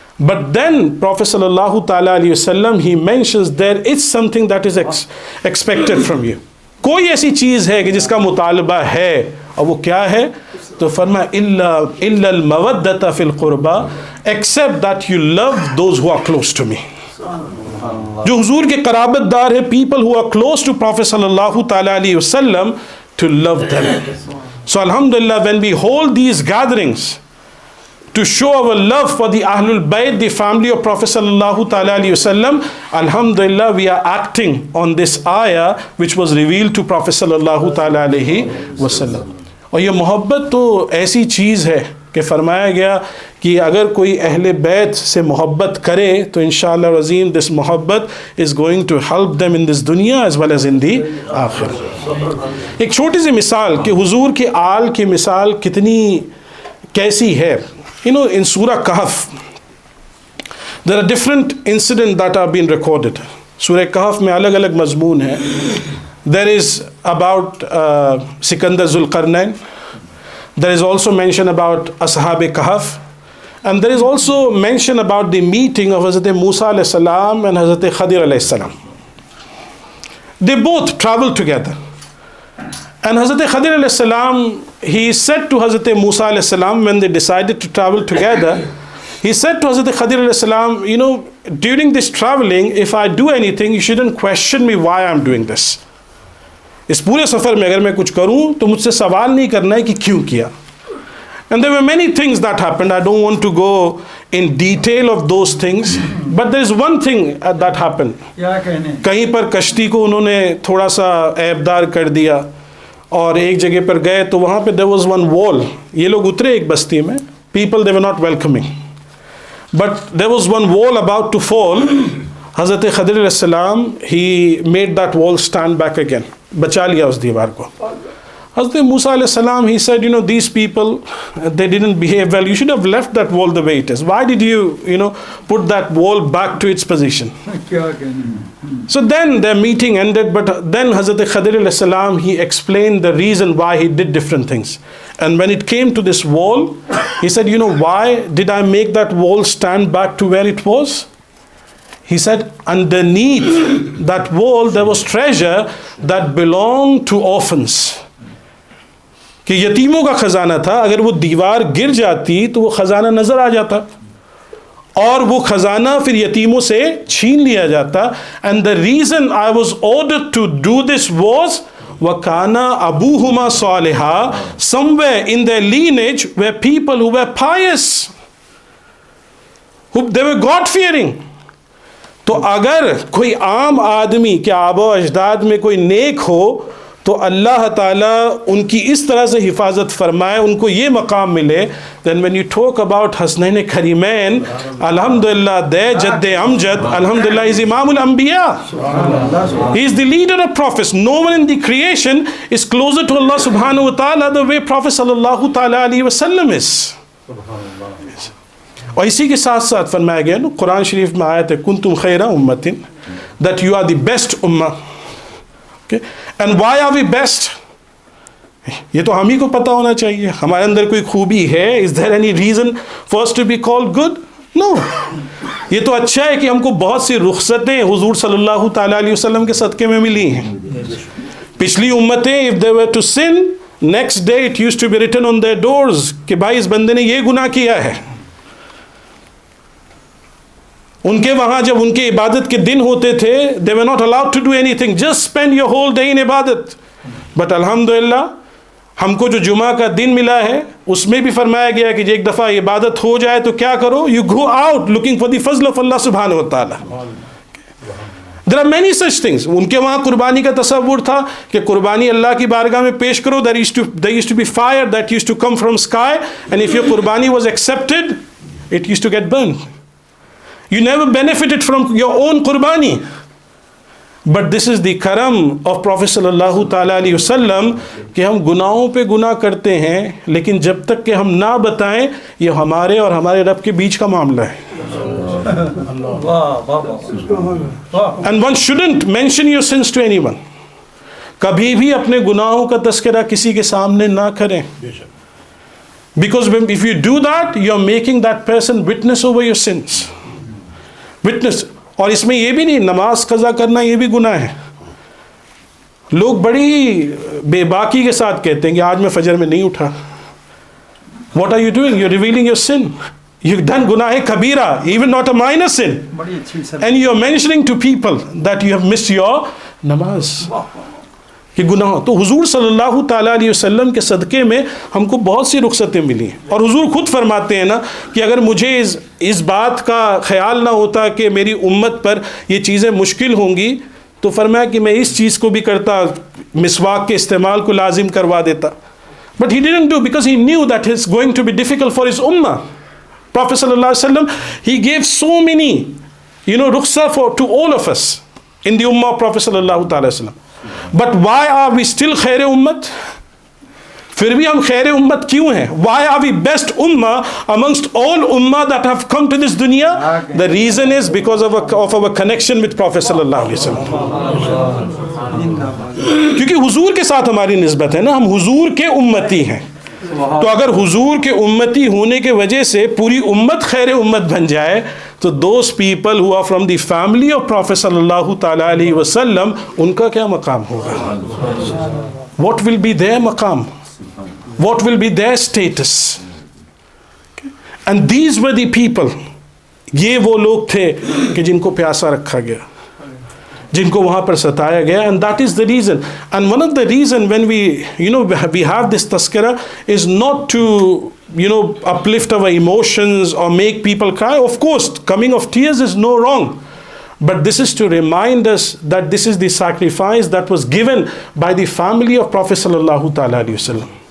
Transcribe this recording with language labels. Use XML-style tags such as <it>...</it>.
<en>But then Prophet sallallahu ta'ala alayhi wasallam, he mentions there is something that is expected from you.</en> <ur>کوئی ایسی چیز ہے کہ جس کا مطالبہ ہے, اور وہ کیا ہے؟ تو فرمایا</ur> <ar>الا المودۃ فی القربہ,</ar> <en>except that you love those who are close to me.</en> <ur>جو حضور کے قرابت دار ہیں,</ur> <en>people who are close to Prophet sallallahu ta'ala alayhi wasallam, to love them. So alhamdulillah, when we hold these gatherings to show our love for the Ahlul Bayt, the family of Prophet sallallahu ta'ala alayhi wasallam, alhamdulillah, we are acting on this ayah which was revealed to Prophet sallallahu ta'ala alayhi wasallam.</en> <ur>اور یہ محبت تو ایسی چیز ہے کہ فرمایا گیا کہ اگر کوئی اہل بیت سے محبت کرے تو انشاءاللہ عظیم this محبت</ur> <en>is going to help them in this dunya as well as in the</en> <ur>آخرہ. ایک چھوٹی سی مثال کہ حضور کے آل کی مثال کتنی کیسی ہے.</ur> <en>In Surah Kahf, there are different incidents that have been recorded.</en> <ur>Surah Kahf میں الگ الگ مضمون ہے.</ur> <en>There is about Sikandar Zulqarnain. There is also mention about Ashab Kahf. And there is also mention about the meeting of Hazrat Musa alayhi salam and Hazrat Khadir alayhi salam. They both traveled together. And Hazrat Khadir alayhi salam, he said to Hazrat Musa alayhi salam when they decided to travel together, he said to Hazrat Khadir alayhi salam, during this traveling, if I do anything, you shouldn't question me why I'm doing this.</en> <ur>اس پورے سفر میں اگر میں کچھ کروں تو مجھ سے سوال نہیں کرنا ہے کہ کیوں کیا.</ur> <en>And there were many things that happened. I don't want to go in detail of those things. But there is one thing that happened.</en> <ur>کہیں پر کشتی کو انہوں نے تھوڑا سا عیبدار کر دیا اور ایک جگہ پر گئے تو وہاں پہ</ur> <en>there was one wall.</en> <ur>یہ لوگ اترے ایک بستی میں.</ur> <en>People, they were not welcoming. But there was one wall about to fall. Hazrat Khadir alayhi salam, he made that wall stand back again.</en> <ur>بچا لیا اس دیوار کو.</ur> <en>حضرت موسیٰ علیہ السلام, he said, these people, they didn't behave well. You should have left that wall the way it is. Why did you, put that wall back to its position? So then their meeting ended, but then Hazrat Khadir alayhi salam, he explained the reason why he did different things. And when it came to this wall, he said, why did I make that wall stand back to where it was? He said, underneath that wall there was treasure that belonged to orphans.</en> <ur>کہ یتیموں کا خزانہ تھا. اگر وہ دیوار گر جاتی تو وہ خزانہ نظر آ جاتا اور وہ خزانہ پھر یتیموں سے چھین لیا جاتا.</ur> <en>And the reason I was ordered to do this was</en> <ar>وَكَانَ أَبُوهُمَا صَالِحًا.</ar> <en>Somewhere in their lineage were people who were pious, they were God-fearing.</en> <ur>تو اگر کوئی عام آدمی کے آبا و اجداد میں کوئی نیک ہو تو اللہ تعالیٰ ان کی اس طرح سے حفاظت فرمائے, ان کو یہ مقام ملے.</ur> <en>then when you talk about</en> <ur>Hasnain کریمین, الحمدللہ their جد امجد, الحمدللہ is امام الانبیاء.</ur> <en>He is the leader of prophets. No one in the creation is closer to Allah subhanahu wa ta'ala the way Prophet sallallahu ta'ala alayhi wa sallam is.</en> <ur>اور اسی کے ساتھ ساتھ فرمایا گیا قرآن شریف میں آیت ہے</ur> <ar>کنتم خیر امت,</ar> <en>that you are the best ummah. Okay? And why are we best?</en> <ur>یہ تو ہم ہی کو پتہ ہونا چاہیے. ہمارے اندر کوئی خوبی ہے.</ur> <en>Is there any reason for us to be called good? No.</en> <ur>یہ تو اچھا ہے کہ ہم کو بہت سی رخصتیں حضور صلی اللہ تعالیٰ علیہ وسلم کے صدقے میں ملی ہیں. پچھلی امتیں</ur> <en>if they were to sin, next day it used to be written on their doors</en> <ur>کہ بھائی اس بندے نے یہ گناہ کیا ہے. ان کے وہاں جب ان کے عبادت کے دن ہوتے تھے</ur> <en>they were not allowed to do anything, just spend your whole day in عبادت.</en> <ur>But الحمدللہ ہم کو جو جمعہ کا دن ملا ہے اس میں بھی فرمایا گیا کہ ایک دفعہ عبادت ہو جائے تو کیا کرو,</ur> <en>you go out looking for the fazl of Allah subhanahu wa ta'ala. There are many such things.</en> <ur>ان کے وہاں قربانی کا تصور تھا کہ قربانی اللہ کی بارگاہ میں پیش کرو.</ur> <en>There used to be fire that used to come from sky, and if your qurbani was accepted, it used to get burned. You never benefited from your own qurbani. But this is the karam of Prophet sallallahu ta'ala alayhi wasallam</en> <ur>کہ ہم گناہوں پہ گناہ کرتے ہیں لیکن جب تک کہ ہم نہ بتائیں یہ ہمارے اور ہمارے رب کے بیچ کا معاملہ ہے.</ur> <en>And one shouldn't mention your sins to anyone.</en> <ur>کبھی بھی اپنے گناہوں کا تذکرہ کسی کے سامنے نہ کریں.</ur> <en>Because if you do that, you're making that person witness over your sins. Witness.</en> <ur>اور اس میں یہ بھی نہیں نماز قضا کرنا یہ بھی گناہ ہے. لوگ بڑی بے باکی کے ساتھ کہتے ہیں کہ آج میں فجر میں نہیں اٹھا.</ur> <en>What are you doing? You're revealing your sin. You've done gunah kabira, even not a minor sin. And you're mentioning to people that you have missed your namaz.</en> <ur>کہ گناہ. تو حضور صلی اللہ تعالیٰ علیہ وسلم کے صدقے میں ہم کو بہت سی رخصتیں ملی ہیں. اور حضور خود فرماتے ہیں نا کہ اگر مجھے اس بات کا خیال نہ ہوتا کہ میری امت پر یہ چیزیں مشکل ہوں گی تو فرمایا کہ میں اس چیز کو بھی کرتا, مسواک کے استعمال کو لازم کروا دیتا.</ur> <en>But he didn't do because he knew that it's going to be difficult for his ummah. Prophet sallallahu alaihi wasallam, he gave so many, rukhsah to all of us in the ummah of Prophet sallallahu alaihi wasallam. But why are we still khair ummat?</en> <ur>پھر بھی ہم خیر امت کیوں ہیں؟</ur> <en>Why are we best ummah amongst all ummah that have come to this dunya? The reason is because of our connection with Prophet sallallahu alaihi wasallam.</en> <ur>کیونکہ حضور کے ساتھ ہماری نسبت ہے نا, ہم حضور کے امتی ہیں. تو اگر حضور کے امتی ہونے کے وجہ سے پوری امت خیر امت بن جائے تو</ur> <en>those people who are from the family of Prophet sallallahu ta'ala alayhi wasallam,</en> <ur>ان کا کیا مقام ہوگا؟</ur> <en>What will be their مقام? What will be their status? And these were the people.</en> <ur>یہ وہ لوگ تھے کہ جن کو پیاسا رکھا گیا, جن کو وہاں پر ستایا گیا.</ur> <en>And that is the reason. And one of the reason when we have this tazkira is not to uplift our emotions or make people cry. Of course, coming of tears is no wrong. But this is to remind us that this is the sacrifice that was given by the family of Prophet sallallahu ta'ala alayhi wasallam.</en>